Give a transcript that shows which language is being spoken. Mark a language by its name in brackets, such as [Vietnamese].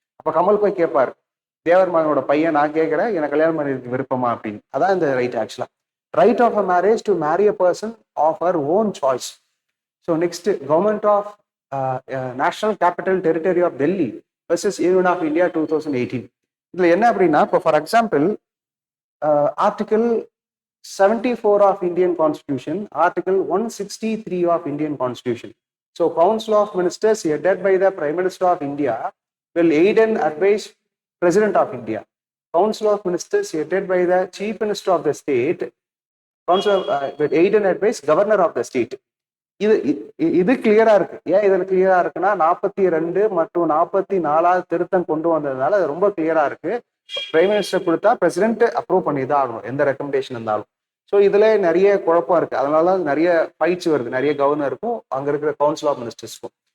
[Tamil] அப்ப கமல் போய் கேட்பாரு, தேவர் மகனோட பையன் நான் கேட்கிறேன், எனக்கு கல்யாணம் பண்ணிருக்கு விருப்பமா அப்படின்னு. அதான் இந்த ரைட் ஆக்சுவலா. [English] Right of a marriage to marry a person of her own choice. So next government of national capital territory of Delhi versus union of India 2018. [Tamil] இதுல என்ன அப்படின்னா, இப்போ [English] For example article 74 of Indian Constitution, Article 163 of Indian Constitution. So Council of Ministers headed by the Prime Minister of India will aid and advise President of India. Council of Ministers headed by the Chief Minister of the state, Council will aid and advise Governor of the state. [Tamil] இது கிளியரா இருக்கு. ஏன் இதுல கிளியரா இருக்குன்னா 42 மற்றும் 44 திருத்தம் கொண்டு வந்ததுனால அது ரொம்ப கிளியரா இருக்கு. பிரைம் மினிஸ்டர் கொடுத்தா பிரசிடென்ட் அப்ரூவ் பண்ணி தான் ஆகணும் எந்த ரெக்கமெண்டேஷன் இருந்தாலும். ஸோ இதுல நிறைய குழப்பம் இருக்கு. அதனால நிறைய ஃபைட்ஸ் வருது, நிறைய கவர்னருக்கும் அங்க இருக்கிற கவுன்சில் ஆஃப் மினிஸ்டர்ஸ்க்கும்.